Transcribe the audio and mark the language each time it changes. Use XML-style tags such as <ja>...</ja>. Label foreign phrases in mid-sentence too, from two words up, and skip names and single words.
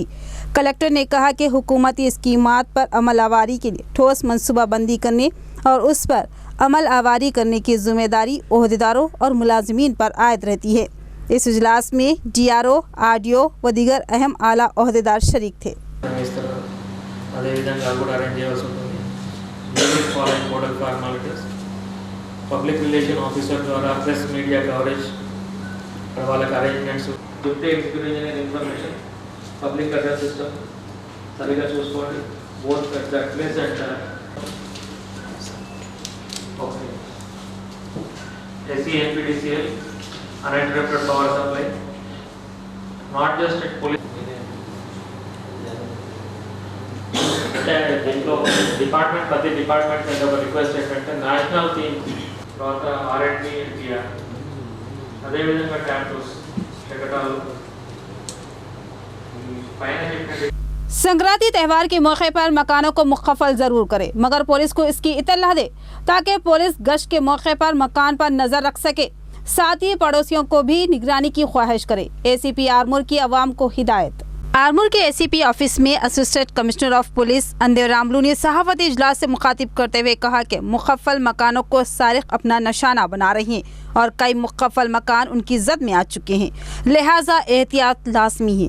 <ur>کلکٹر نے کہا کہ حکومتی اسکیمات پر عمل آوری کے لیے ٹھوس منصوبہ بندی کرنے اور اس پر عمل آوری کرنے کی ذمہ داری عہدیداروں اور ملازمین پر عائد رہتی ہے. اس اجلاس میں DRO، RDO و دیگر اہم اعلیٰ عہدیدار شریک تھے.</ur> <en>public relation officer ద్వారా press media coverage వాళ్ళకి arrangements deputy executive engineer information public address system</en> <te>సరిగా చూసుకోండి</te> <en>both at that place and ok SENPDCL uninterrupted power supply, not just at police.</en> <te>దీంట్లో డిపార్ట్మెంట్ ప్రతి డిపార్ట్మెంట్ మీద ఒక రిక్వెస్ట్ ఏంటంటే</te> <en>national theme</en> <te>తర్వాత R&D ఇండియా అదేవిధంగా క్యాంపస్ శకటాలు పైన చెప్పిన</te> <ur>سنکرانتی تہوار کے موقع پر مکانوں کو مقفل ضرور کرے مگر پولیس کو اس کی اطلاع دے تاکہ پولیس گشت کے موقع پر مکان پر نظر رکھ سکے. ساتھ ہی پڑوسیوں کو بھی نگرانی کی خواہش کرے. ACP آرمور کی عوام کو ہدایت. آرمور کے ACP آفس میں</ur> <en>Assistant Commissioner of Police</en> <ur>اندیر راملو نے صحافتی اجلاس سے مخاطب کرتے ہوئے کہا کہ مقفل مکانوں کو سارق اپنا نشانہ بنا رہے ہیں اور کئی مقفل مکان ان کی زد میں آ چکے ہیں، لہٰذا احتیاط لازمی ہے.</ur>